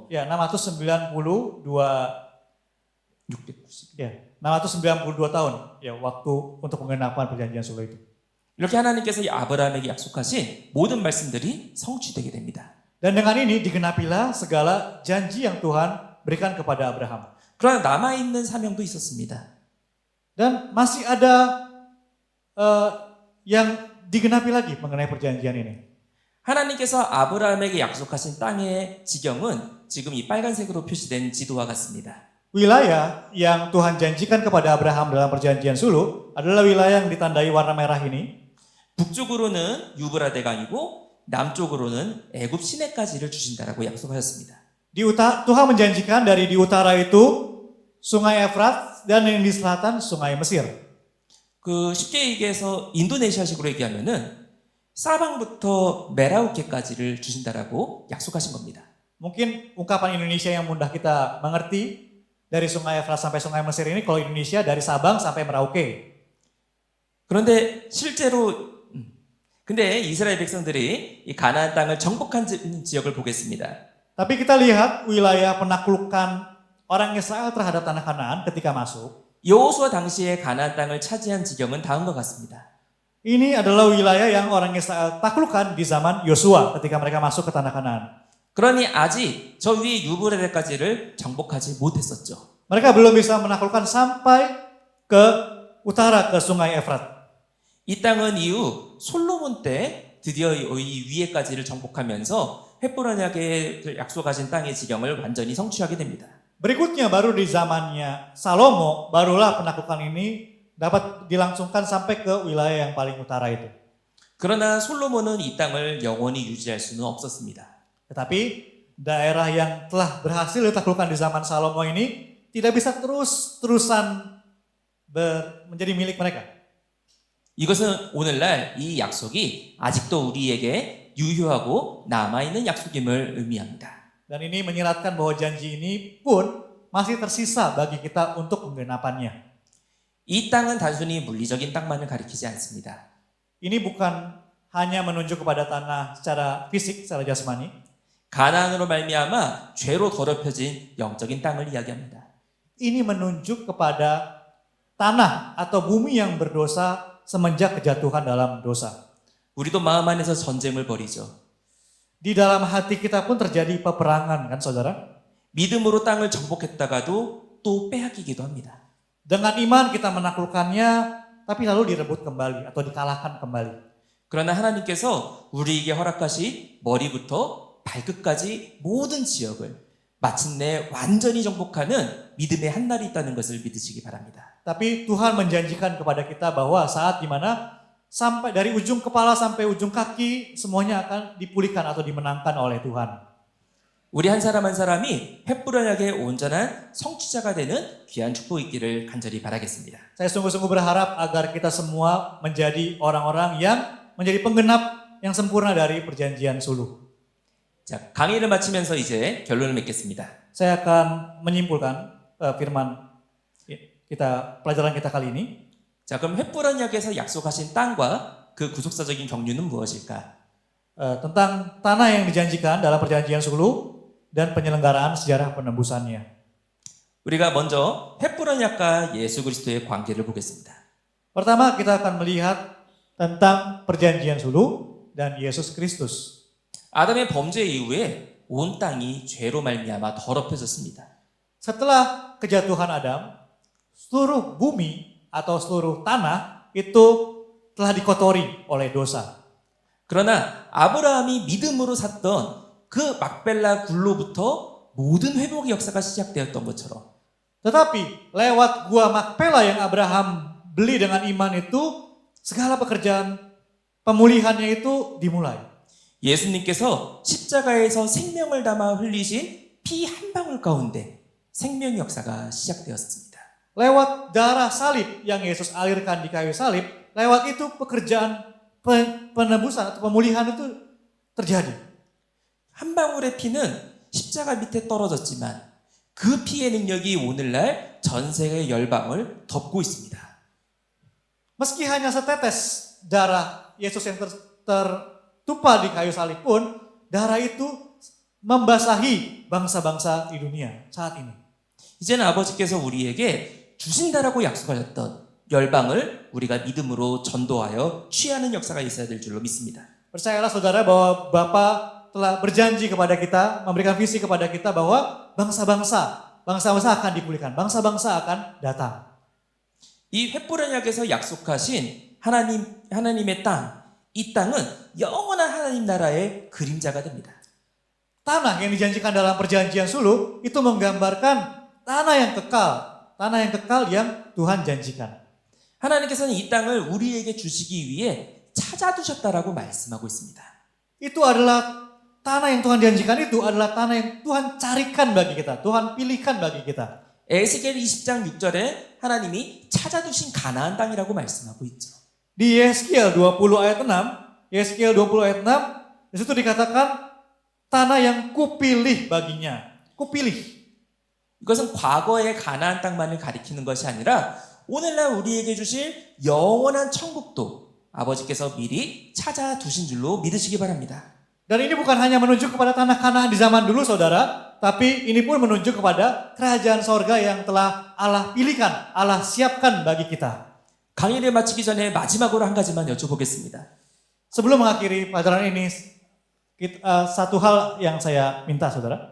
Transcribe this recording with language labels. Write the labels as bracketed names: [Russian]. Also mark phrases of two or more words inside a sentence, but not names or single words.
[Indonesian] Ya, 692 690. ya, 692 tahun ya waktu untuk penggenapan perjanjian sulh itu. [Korean] 이렇게 하나님께서 아브라함에게 약속하신 모든 말씀들이 성취되게 됩니다. [Indonesian] Dan dengan ini digenapilah segala janji yang Tuhan berikan kepada Abraham. [Korean] 그러나 남아있는 사명도 있었습니다. [Indonesian] Dan masih ada yang digenapi lagi mengenai perjanjian ini. [Korean] 하나님께서 아브라함에게 약속하신 땅의 지경은 지금 이 빨간색으로 표시된 지도와 같습니다. [Indonesian] Wilayah yang Tuhan janjikan kepada Abraham dalam perjanjian sulh adalah wilayah yang ditandai warna merah ini. [Korean] 북쪽으로는 유브라데 강이고 남쪽으로는 애굽 시내까지를 주신다라고 약속하셨습니다. [Indonesian] Tuhan menjanjikan dari di utara itu sungai Efrat dan yang di selatan sungai Mesir. [Korean] 그 쉽게 얘기해서 인도네시아식으로 얘기하면은 사방부터 메라우케까지를 주신다라고 약속하신 겁니다. [Indonesian] Mungkin ungkapan Indonesia yang mudah kita mengerti dari sungai Efrat sampai sungai Mesir ini kalau Indonesia dari Sabang sampai Merauke. [Korean] 그런데 실제로 근데 이스라엘 백성들이 이 가나안 땅을 정복한 지역을 보겠습니다. [Indonesian] Tapi kita lihat wilayah penaklukan orang Israel terhadap tanah Kanaan ketika masuk. [Korean] 여호수아 당시에 가나안 땅을 차지한 지경은 다음과 같습니다. [Indonesian] Ini adalah wilayah yang orang Israel taklukkan di zaman Yosua ketika mereka masuk ke tanah Kanaan. [Korean] 그러니 아직 저 위에 유브라데까지를 정복하지 못했었죠. [Indonesian] Mereka belum bisa menaklukkan sampai ke utara ke sungai Efrat. [Korean] 이 땅은 이후 솔로몬 때 드디어 이 위에까지를 정복하면서 횃불 언약에 약속하신 땅의 지경을 완전히 성취하게 됩니다. [Indonesian] Berikutnya baru di zamannya Salomo barulah penaklukan ini dapat dilangsungkan sampai ke wilayah yang paling utara itu. [Korean] 그러나 솔로몬은 이 땅을 영원히 유지할 수는 없었습니다. [Indonesian] Tetapi daerah yang telah berhasil ditaklukkan di zaman Salomo ini tidak bisa terus-terusan menjadi milik mereka. [Korean] 이것은 오늘날 이 약속이 아직도 우리에게 유효하고 남아있는 약속임을 의미합니다. [Indonesian] Dan ini menyiratkan bahwa janji ini pun masih tersisa bagi kita untuk penggenapannya. [Korean] 이 땅은 단순히 물리적인 땅만을 가리키지 않습니다. [Indonesian] Ini bukan hanya menunjuk kepada tanah secara fisik, secara jasmani. [Korean] 가나안으로 말미암아 죄로 더럽혀진 영적인 땅을 이야기합니다. [Indonesian] Ini menunjuk kepada tanah atau bumi yang berdosa semenjak kejatuhan dalam dosa. [Korean] 우리도 마음 안에서 전쟁을 벌이죠. [Indonesian] Di dalam hati kita pun terjadi peperangan kan saudara? [Korean] 믿음으로 땅을 정복했다가도 또 빼앗기기도 합니다. [Indonesian] Dengan iman kita menaklukkannya tapi lalu direbut kembali atau dikalahkan kembali. [Korean] 그러나 하나님께서 우리에게 허락하신 머리부터 발끝까지 모든 지역을 마침내 완전히 정복하는 믿음의 한 날이 있다는 것을 믿으시기 바랍니다. [Indonesian] Tapi Tuhan menjanjikan kepada kita bahwa saat dimana sampai dari ujung kepala sampai ujung kaki semuanya akan dipulihkan atau dimenangkan oleh Tuhan. [Korean] 우리 한 사람 한 사람이 횃불 언약의 온전한 성취자가 되는 귀한 축복이 있기를 간절히 바라겠습니다. [Indonesian] Saya sungguh-sungguh berharap agar kita semua menjadi orang-orang yang menjadi penggenap yang sempurna dari perjanjian sulh. [Korean] 자, 강의를 마치면서 이제 결론을 맺겠습니다. [Indonesian] Saya akan menyimpulkan firman pelajaran kita kali ini. [Korean] 자, 그럼 횃불 언약에서 약속하신 땅과 그 구속사적인 경륜은 무엇일까? [Indonesian] Tentang tanah yang dijanjikan dalam perjanjian sulh dan penyelenggaraan sejarah penembusannya. [Korean] 우리가 먼저 횃불 언약과 예수 그리스도의 관계를 보겠습니다. [Indonesian] Pertama kita akan melihat tentang perjanjian sulh dan Yesus Kristus. [Korean] 아담의 범죄 이후에 온 땅이 죄로 말미암아 더럽혀졌습니다. [Indonesian] Setelah kejatuhan Adam, seluruh bumi atau seluruh tanah itu telah dikotori oleh dosa. [Korean] 그러나 아브라함이 믿음으로 샀던 그 막벨라 굴로부터 모든 회복의 역사가 시작되었던 것처럼 [Indonesian] Tetapi lewat gua Makpela yang Abraham beli dengan iman itu, segala pekerjaan pemulihannya itu dimulai. [Korean] 예수님께서 십자가에서 생명을 담아 흘리신 피 한 방울 가운데 생명의 역사가 시작되었습니다. [Indonesian] Lewat darah salib yang Yesus alirkan di kayu salib, lewat itu pekerjaan penebusan atau pemulihan itu terjadi. [Korean] 한 방울의 피는 십자가 밑에 떨어졌지만 그 피의 능력이 오늘날 전 세계 열방을 덮고 있습니다. [Indonesian] Meski hanya setetes darah Yesus yang tertumpah di kayu salib pun, darah itu membasahi bangsa-bangsa di dunia saat ini. [Korean] 이제는 아버지께서 우리에게 주신다라고 약속하셨던 열방을 우리가 믿음으로 전도하여 취하는 역사가 있어야 될 줄로 믿습니다. [Indonesian] Percayalah saudara bahwa Bapa telah berjanji kepada kita, memberikan visi kepada kita bahwa bangsa-bangsa akan dipulihkan, bangsa-bangsa akan datang. [Korean] 이 횃불 언약에서 약속하신 하나님의 땅, 이 땅은 영원한 하나님 나라의 그림자가 됩니다. [Indonesian] Tanah yang dijanjikan dalam perjanjian sulh itu menggambarkan tanah yang kekal yang Tuhan janjikan. [Korean] 하나님께서는 이 땅을 우리에게 주시기 위해 찾아두셨다라고 말씀하고 있습니다. [Indonesian] Itu adalah tanah yang Tuhan janjikan, itu adalah tanah yang Tuhan carikan bagi kita, Tuhan pilihkan bagi kita. [Korean] 에스겔 20장 6절에 하나님이 찾아두신 가나안 땅이라고 말씀하고 있죠. [Indonesian] Di Yeskiel 20 ayat 6, Yeskiel 20 ayat 6, di situ dikatakan tanah yang kupilih baginya. kupilih. [Korean] 이것은 과거의 가나안 땅만을 가리키는 것이 아니라 오늘날 우리에게 주실 영원한 천국도 아버지께서 미리 찾아두신 줄로 믿으시기 바랍니다. [Indonesian] Dan ini bukan hanya menunjuk kepada tanah Kanaan di zaman dulu saudara, tapi ini pun menunjuk kepada kerajaan sorga yang telah Allah pilihkan, Allah siapkan bagi kita. [Korean] 강의를 마치기 전에 마지막으로 한 가지만 여쭤보겠습니다. [Indonesian] Sebelum mengakhiri pelajaran ini, satu hal yang saya minta saudara.